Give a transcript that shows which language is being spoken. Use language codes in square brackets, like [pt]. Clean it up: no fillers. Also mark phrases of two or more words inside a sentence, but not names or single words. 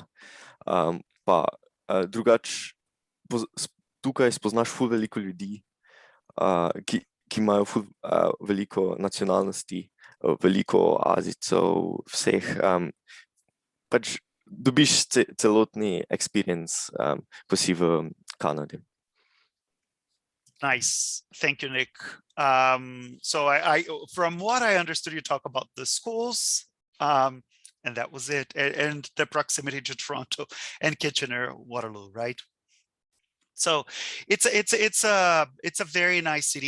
[sl] Pa drugač, tukaj spoznaš ful veliko ljudi, ki imajo ful veliko nacionalnosti, veliko Azijcev, vseh. Pač dobiš celotni experience, ko si v Kanadi. [en] Nice. Thank you, Nick. So from what I understood, you talk about the schools, and that was it, and the proximity to Toronto and Kitchener, Waterloo, right? So it's a very nice city.